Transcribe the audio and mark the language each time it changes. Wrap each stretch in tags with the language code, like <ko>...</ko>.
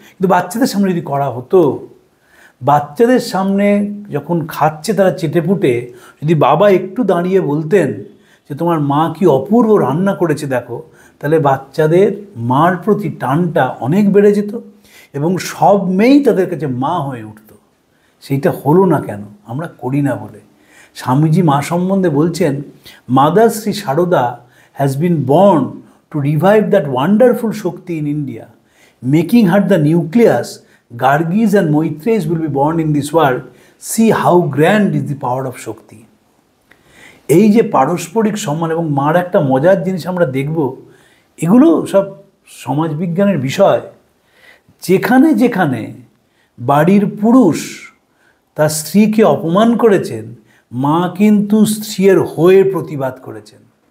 <bn>কিন্তু বাচ্চাদের সামনে যদি করা হতো, বাচ্চাদের সামনে যখন খাচ্ছে তারা চেটেপুটে, যদি বাবা একটু দাঁড়িয়ে বলতেন যে তোমার মা কি অপূর্ব রান্না করেছে দেখো, তাহলে বাচ্চাদের মার প্রতি টানটা অনেক বেড়ে যেত এবং সব মেয়েই তাদের কাছে মা হয়ে উঠত। সেইটা হলো না কেন? আমরা করি না বলে। স্বামীজি মা সম্বন্ধে বলছেন,</bn> <en>Mother Shri Sarada has been born to revive that wonderful Shakti in India, making her the nucleus Gargis and Maitreys will be born in this world. See how grand is the power of Shakti.</en> <bn>এই যে পারস্পরিক সম্মান এবং মার একটা মজার জিনিস আমরা দেখব, এগুলো সব সমাজবিজ্ঞানের বিষয়। যেখানে যেখানে বাড়ির পুরুষ তার স্ত্রীকে অপমান করেছেন, মা কিন্তু স্ত্রীর হয়ে প্রতিবাদ করেছেন।</bn>